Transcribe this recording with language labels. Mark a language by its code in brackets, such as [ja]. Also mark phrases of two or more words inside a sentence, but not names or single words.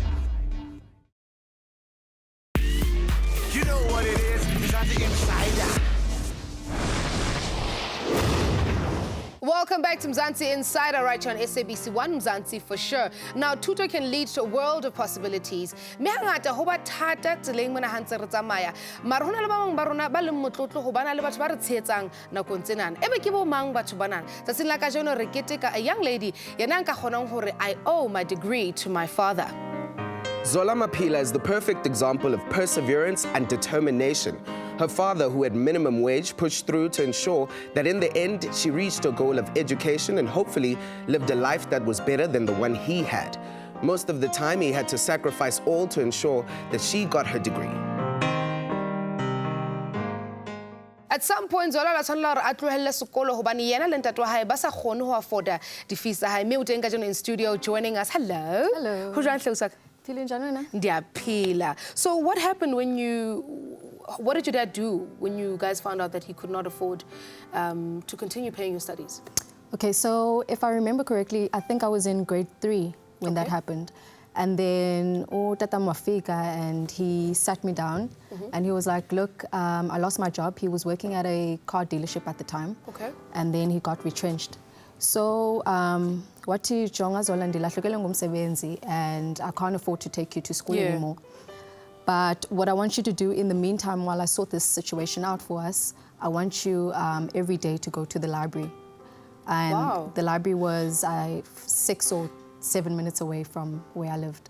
[en] You know what it is, Mzansi Insider. Welcome back to Mzansi Insider right here on SABC 1, Mzansi for sure. Now, tutor can lead to a world of possibilities. [st] Me hangata ho ba thata tseleng mona hantse re tsamaya. Mara hona le ba bang ba rona ba leng motlotlo ho bana le batho ba re tshetsang nakong tsenana. Ebe ke bo mang batho banana? Tsatsing la kajeno re keteka [en] a young lady [st] yena nka kgonang hore [en] I owe my degree to my father. Zola Mapila is the perfect example of perseverance and determination. Her father, who had minimum wage, pushed through to ensure that in the end, she reached her goal of education and hopefully lived a life that was better than the one he had. Most of the time, he had to sacrifice all to ensure that she got her degree. At some point, [st] Zola la tshwanela hore a tlohelle sekolo hobane yena le ntate wa hae ba sa kgone ho afforda di-fees tsa hae. Mme o teng kajeno [en] in studio joining us. Hello. Hello. [st] Ho jwang hle o sa ka? [xh] Ndiyaphila. [en] So what happened what did your dad do when you guys found out that he could not afford to continue paying your studies? Okay, so if I remember correctly, I think I was in grade 3 when that happened. And then Tata Mafika, and he sat me down and he was like, look, I lost my job. He was working at a car dealership at the time. Okay. And then he got retrenched. So [xh] wathi jonga Zola ndilahlekele ngumsebenzi [en] and I can't afford to take you to school anymore. But what I want you to do in the meantime, while I sort this situation out for us, I want you every day to go to the library. And the library was 6 or 7 minutes away from where I lived.